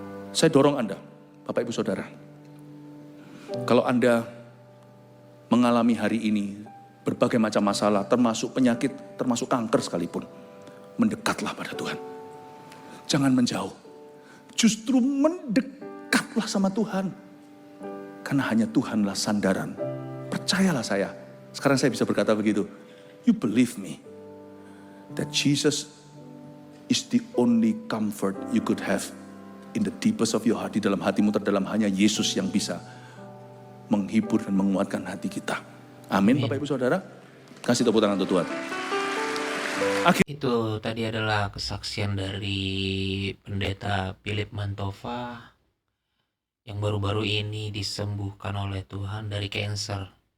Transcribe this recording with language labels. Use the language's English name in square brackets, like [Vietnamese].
[Indonesian] Saya dorong Anda, Bapak Ibu Saudara. Kalau Anda mengalami hari ini berbagai macam masalah, termasuk penyakit, termasuk kanker sekalipun, mendekatlah pada Tuhan. Jangan menjauh. Justru mendekatlah sama Tuhan. Karena hanya Tuhanlah sandaran. Percayalah saya. Sekarang saya bisa berkata begitu. [English] You believe me. That Jesus is the only comfort you could have in the deepest of your heart. [Indonesian] Di dalam hatimu terdalam hanya Yesus yang bisa menghibur dan menguatkan hati kita. Amin, Bapak Ibu Saudara. Kasih tepuk tangan untuk Tuhan. Itu tadi adalah kesaksian dari Pendeta Philip Mantova yang baru-baru ini disembuhkan oleh Tuhan dari cancer.